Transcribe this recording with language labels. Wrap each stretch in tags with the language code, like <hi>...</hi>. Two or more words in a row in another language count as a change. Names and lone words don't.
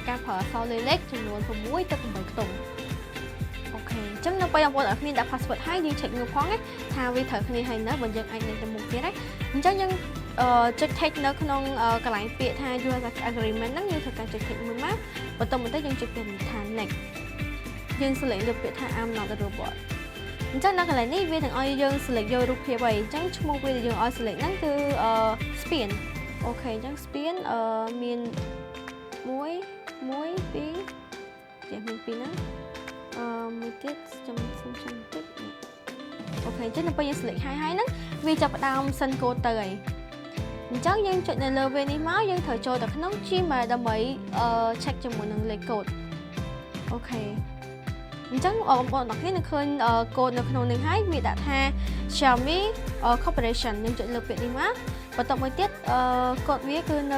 <km>ការប្រើអក្សរលេខចំនួន6ទៅ8ខ្ទង់អូខេអញ្ចឹងនៅពេលបងប្អូនអត់មានដាក់ password ហើយយើង check មើលផងណាថា វាត្រូវគ្នាហើយនៅបើយើងអាចនឹងទៅមុខទៀតណាអញ្ចឹងយើងចុច text នៅក្នុងកន្លែងពាក្យថា</km> <en>user agreement</en> <km>ហ្នឹងយើងត្រូវការចុច text មួយមកបន្តមកទៅយើងចុចពាក្យថា next យើង select លើពាក្យថា</km> <en>I'm not a robot</en> <km>អញ្ចឹងនៅកន្លែងនេះវានឹងឲ្យយើង select យករូបភាពហើយអញ្ចឹងឈ្មោះវាដែលយើងឲ្យ select ហ្នឹងគឺ spin អូខេអញ្ចឹង spin មាន1 2 ចេះមាន2ហ្នឹងមួយទៀតចាំសុំចាំតិចអូខេអញ្ចឹងនៅពេលយើង select ហើយហ្នឹងវាចាប់ផ្ដើម</km> <en>send code</en> <km>ទៅហើយអញ្ចឹងយើងចុចនៅលើវានេះមកយើងត្រូវចូលទៅក្នុង Gmail ដើម្បីcheck ជាមួយនឹងលេខ code អូខេអញ្ចឹងបងប្អូនទាំងគ្នានឹងឃើញកូដនៅក្នុងនេះហើយវាដាក់ថា Xiaomi Corporation យើងចុចលើពាក្យនេះមកបន្តមកទៀតកូដវាគឺនៅ</km>